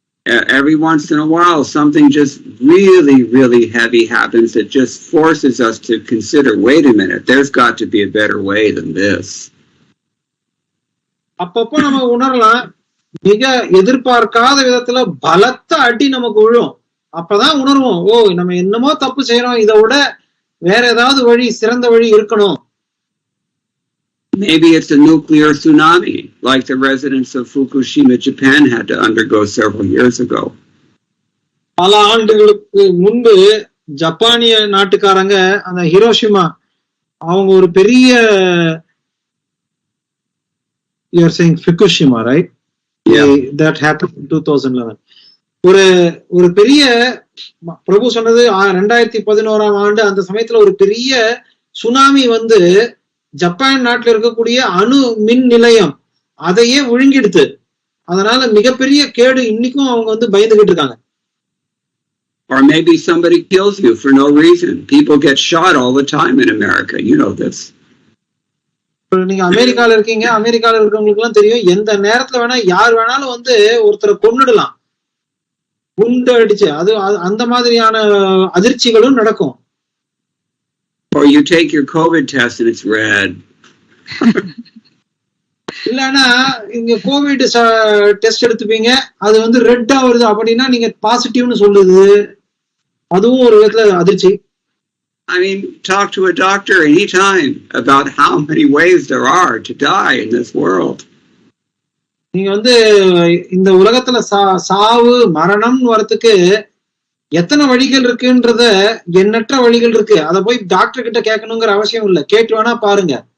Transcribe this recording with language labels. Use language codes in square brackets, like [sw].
[en] Every once in a while, something just really, really heavy happens that just forces us to consider, wait a minute, there's got to be a better way than this. [ta] அப்பப்போ நம்ம உணரலாம், மிக எதிர்பார்க்காத விதத்துல பலத்த அடி நமக்கு விழும். அப்பதான் உணர்வோம், ஓ நம்ம என்னமோ தப்பு செய்யறோம், இதை விட வேற ஏதாவது வழி, சிறந்த வழி இருக்கணும். [en] Maybe it's a nuclear tsunami, like the residents of Fukushima, Japan had to undergo several years ago. [ta] பல ஆண்டுகளுக்கு முன்பு ஜப்பானிய நாட்டுக்காரங்க அந்த ஹிரோஷிமா, அவங்க ஒரு பெரிய, [en] you are saying Fukushima, right? Yeah. That happened in 2011. [ta] ஒரு பெரிய, பிரபு சொன்னது 2011ஆம் ஆண்டு, அந்த சமயத்துல ஒரு பெரிய சுனாமி வந்து ஜப்பான் நாட்டில் இருக்கக்கூடிய அணு மின் நிலையம் அதையே விழுங்கிடுது. அதனால மிகப்பெரிய கேடு. இன்னைக்கும் அவங்க வந்து பயந்துகிட்டு இருக்காங்க. [en] Or maybe somebody kills you for no reason. People get shot all the time in America. You know this. [ta] நீங்க அமெரிக்கால இருக்கீங்க, அமெரிக்கால இருக்கவங்களுக்கு எல்லாம் தெரியும், எந்த நேரத்துல வேணா யார் வேணாலும் வந்து ஒருத்தரை கொன்னுடலாம், குண்டு அடிச்சு. அது அந்த மாதிரியான அதிர்ச்சிகளும் நடக்கும். [en] Or you take your COVID test and it's red. [ta] இல்லன்னா இங்க கோவிட் டெஸ்ட் எடுத்துப்பீங்க, அது வந்து ரெட்டா வருது, அப்படின்னா நீங்க பாசிட்டிவ்னு சொல்லுது. அதுவும் ஒரு விதத்துல அதிர்ச்சி. [en] I mean, talk to a doctor anytime about how many ways there are to die in this world. [ta] நீங்க வந்து இந்த உலகத்துல சாவு மரணம் வரத்துக்கு எத்தனை வழிகள் இருக்குன்றத, எண்ணற்ற வழிகள் இருக்கு. அத போய் டாக்டர் கிட்ட கேட்கணுங்கிற அவசியம் இல்ல, கேட்டு வேணா பாருங்க.